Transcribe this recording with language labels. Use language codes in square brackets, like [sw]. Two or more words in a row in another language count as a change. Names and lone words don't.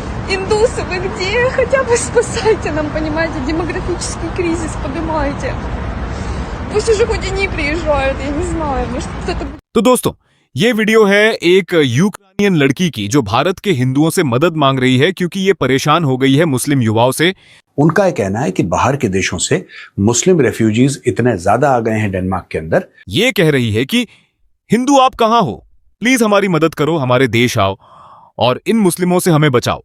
[ru] Индусы, вы где? Хотя бы спасайте нам, понимаете, демографический кризис поднимайте. Пусть уже хоть они приезжают, я не знаю, может кто-то... [hi] तो दोस्तों, ये वीडियो है एक यूक्रेनियन लड़की की जो भारत के हिंदुओं से मदद मांग रही है क्योंकि ये परेशान हो गई है मुस्लिम युवाओं से। उनका यह कहना है कि बाहर के देशों से मुस्लिम रेफ्यूजीज इतने ज्यादा आ गए हैं डेनमार्क के अंदर। ये कह रही है कि हिंदू आप कहाँ हो, प्लीज हमारी मदद करो, हमारे देश आओ और इन मुस्लिमों से हमें बचाओ।